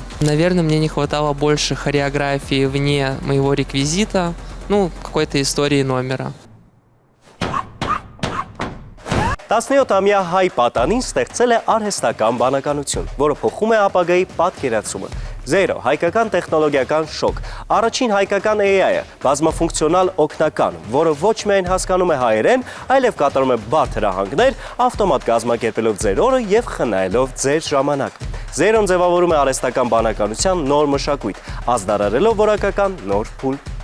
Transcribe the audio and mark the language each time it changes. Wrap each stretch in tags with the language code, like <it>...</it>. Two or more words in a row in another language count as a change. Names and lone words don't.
<ru>Наверное, мне не хватало больше хореографии вне моего реквизита, ну, какой-то истории номера.</ru> <hy>17-ամյա հայ պատանին ստեղծել է արհեստական բանականություն, որը փոխում է ապագայի պատկերացումը։ Zero, հայկական տեխնոլոգիական շոկ, առաջին հայկական AI-ը, բազմաֆունկցիոնալ օգնական, որը ոչ միայն հասկանում է հայերեն, այլև կատարում է բարդ հրահանգներ, ավտոմատ կազմակերպելով ձեր օրը եւ խնայելով ձեր ժամանակ։ Zero-ն ձևավորում է արհեստական բանականության նոր մշակույթ, ազդարարելով որակական նոր փուլ։</hy>